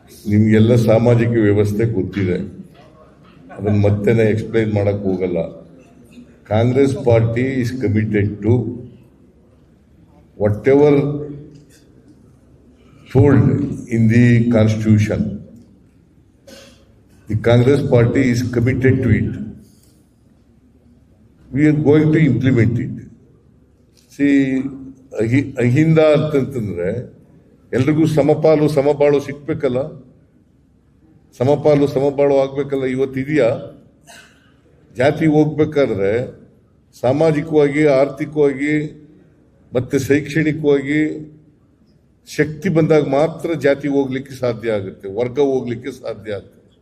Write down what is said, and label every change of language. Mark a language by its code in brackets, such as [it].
[kn] ನಿಮ್ಗೆಲ್ಲ ಸಾಮಾಜಿಕ ವ್ಯವಸ್ಥೆ ಗೊತ್ತಿದೆ, ಅದನ್ನ ಮತ್ತೆ ಎಕ್ಸ್ಪ್ಲೈನ್ ಮಾಡಕ್ ಹೋಗಲ್ಲ. [en] Congress party is committed to whatever told in the constitution. The Congress party is committed to it. We are going to implement it. [kn] See, Ahinda ಅಂತಂತಂದ್ರೆ ಎಲ್ರಿಗೂ ಸಮಪಾಲು ಸಮಬಾಳು ಸಿಗ್ಬೇಕಲ್ಲ, ಸಮಪಾಲು ಸಮಬಾಳು ಆಗ್ಬೇಕಲ್ಲ. ಇವತ್ತಿದೆಯಾ? ಜಾತಿ ಹೋಗ್ಬೇಕಾದ್ರೆ ಸಾಮಾಜಿಕವಾಗಿ, ಆರ್ಥಿಕವಾಗಿ ಮತ್ತೆ ಶೈಕ್ಷಣಿಕವಾಗಿ ಶಕ್ತಿ ಬಂದಾಗ ಮಾತ್ರ ಜಾತಿ ಹೋಗ್ಲಿಕ್ಕೆ ಸಾಧ್ಯ ಆಗುತ್ತೆ, ವರ್ಗ ಹೋಗ್ಲಿಕ್ಕೆ ಸಾಧ್ಯ ಆಗುತ್ತೆ.